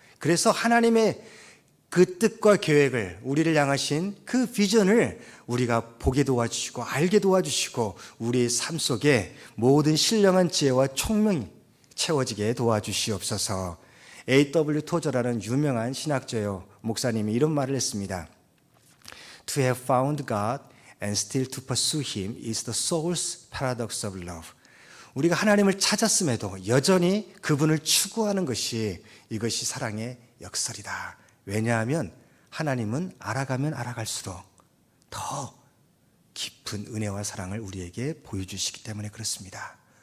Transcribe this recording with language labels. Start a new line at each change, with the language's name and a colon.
Korean: 그래서 하나님의 그 뜻과 계획을, 우리를 향하신 그 비전을 우리가 보게 도와주시고 알게 도와주시고, 우리의 삶 속에 모든 신령한 지혜와 총명이 채워지게 도와주시옵소서. A.W. 토저라는 유명한 신학자요 목사님이 이런 말을 했습니다.
English: To have found God and still to pursue Him is the soul's paradox of love.
Korean: 우리가 하나님을 찾았음에도 여전히 그분을 추구하는 것이, 이것이 사랑의 역설이다. 왜냐하면 하나님은 알아가면 알아갈수록 더 깊은 은혜와 사랑을 우리에게 보여주시기 때문에 그렇습니다.